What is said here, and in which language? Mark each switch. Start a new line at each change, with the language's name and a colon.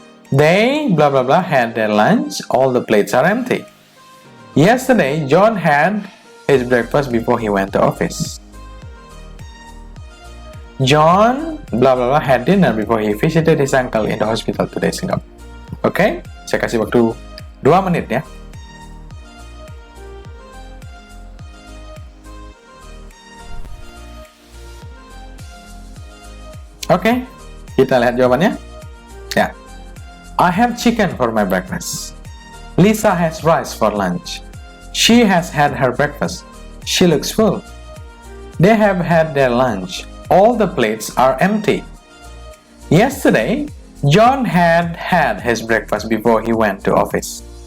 English: They blah blah blah had their lunch. All the plates are empty. Yesterday John had his breakfast before he went to office. John blah blah blah had dinner before he visited his uncle in the hospital 2 days ago.
Indonesian: Oke, saya kasih waktu 2 menit ya. Oke, kita lihat jawabannya. Ya.
English: I have chicken for my breakfast. Lisa has rice for lunch. She has had her breakfast. She looks full. They have had their lunch. All the plates are empty. Yesterday, John had had his breakfast before he went to office.